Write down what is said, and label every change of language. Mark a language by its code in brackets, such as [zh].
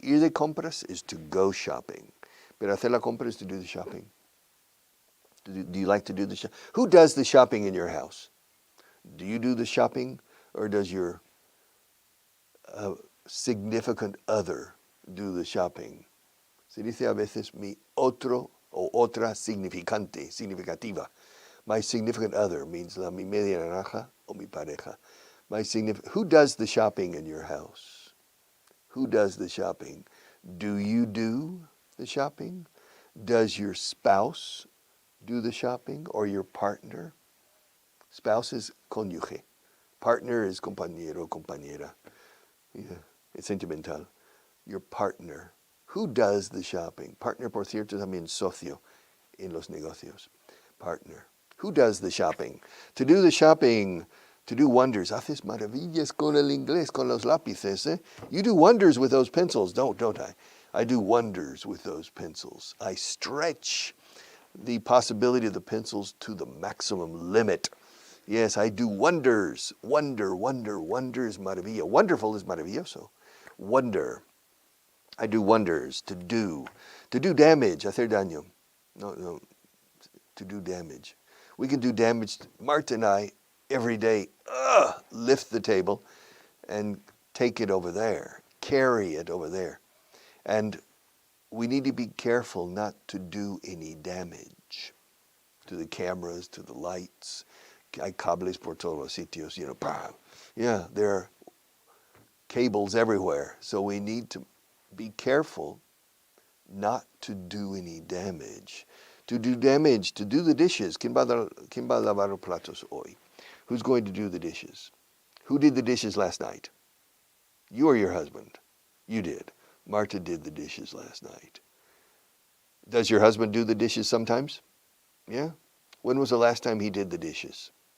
[es] Ir de compras [en] is to go shopping. [es] Pero hacer la compra [en] is to do the shopping. Do you like to do the shopping? Who does the shopping in your house? Do you do the shopping or does your significant other do the shopping? [es] Se dice a veces mi otro o otra significativa. [en] My significant other means [es] mi media naranja o mi pareja. [en] Who does the shopping in your house? Who does the shopping? Do you do the shopping? Does your spouse do the shopping or your partner? Spouse is cónyuge. Partner is compañero, compañera. Yeah, it's sentimental. Your partner. Who does the shopping? [es] Partner, por cierto, también socio en los negocios. [en] Partner. Who does the shopping? To do the shopping, to do wonders. [es] Haces maravillas con el inglés, con los lápices. Eh? [en] You do wonders with those pencils, don't I? I do wonders with those pencils. I stretch the possibility of the pencils to the maximum limit. Yes, I do wonders. Wonder is maravilla. Wonderful is maravilloso. Wonder. I do wonders. To do damage. [es] Hacer daño. [en] No. To do damage. We can do damage. Marta and I, every day, lift the table and take it over there. Carry it over there. And we need to be careful not to do any damage. to the cameras, to the lights. [es] Hay cables por todos los sitios, [en] you know. Yeah, there are cables everywhere. So we need to be careful not to do any damage. To do damage, to do the dishes. [es] ¿Quién va a lavar los platos hoy? [en] Who's going to do the dishes? Who did the dishes last night? You or your husband? You did. Marta did the dishes last night. Does your husband do the dishes sometimes? Yeah? When was the last time he did the dishes?